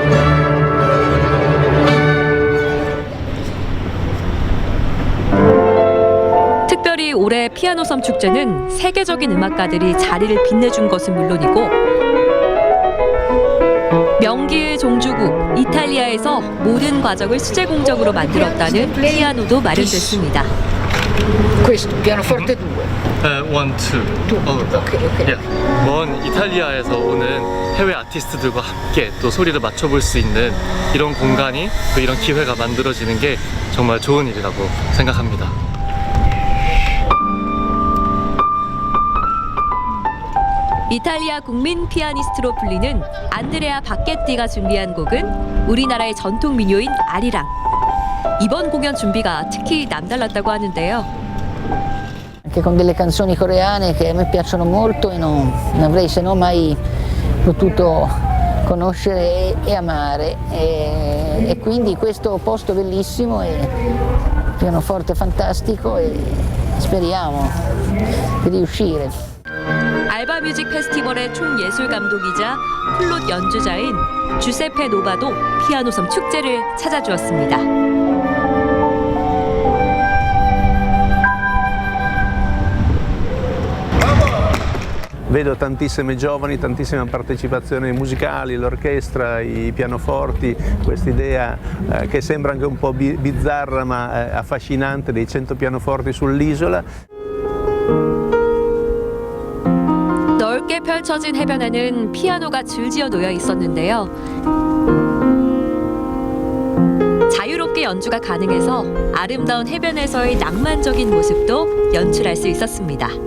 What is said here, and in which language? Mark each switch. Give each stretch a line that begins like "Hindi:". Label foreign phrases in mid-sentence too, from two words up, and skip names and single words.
Korean: 특별히 올해 피아노섬 축제는 세계적인 음악가들이 자리를 빛내준 것은 물론이고 명기의 종주국 이탈리아에서 모든 과정을 수제 공정으로 만들었다는 피아노도 마련됐습니다.
Italian: Questo, pianoforte 2. 1, 2.
Korean: 먼 이탈리아에서 오는 해외 아티스트들과 함께 또 소리를 맞춰볼 수 있는 이런 공간이 또 이런 기회가 만들어지는 게 정말 좋은 일이라고 생각합니다. 이탈리아 국민 피아니스트로 불리는 안드레아 바케띠가 준비한 곡은 우리나라의 전통 민요인 아리랑. 이번 공연 준비가 특히 남달랐다고 하는데요.
Italian: Anche con delle canzoni coreane che a me piacciono molto e non avrei se no mai potuto conoscere e amare e quindi questo posto bellissimo e pianoforte fantastico e speriamo di riuscire.
Korean: 알바 뮤직 페스티벌의 총예술 감독이자 플룻 연주자인 주세페 노바도 피아노섬 축제를 찾아주었습니다.
Italian: Vedo tantissime giovani, tantissima partecipazione musicali, l'orchestra, i pianoforti, quest'idea che sembra anche un po' bizzarra ma affascinante dei 100 pianoforti sull'isola.
Korean: 넓게 펼쳐진 해변에는 피아노가 줄지어 놓여 있었는데요. 자유롭게 연주가 가능해서 아름다운 해변에서의 낭만적인 모습도 연출할 수 있었습니다.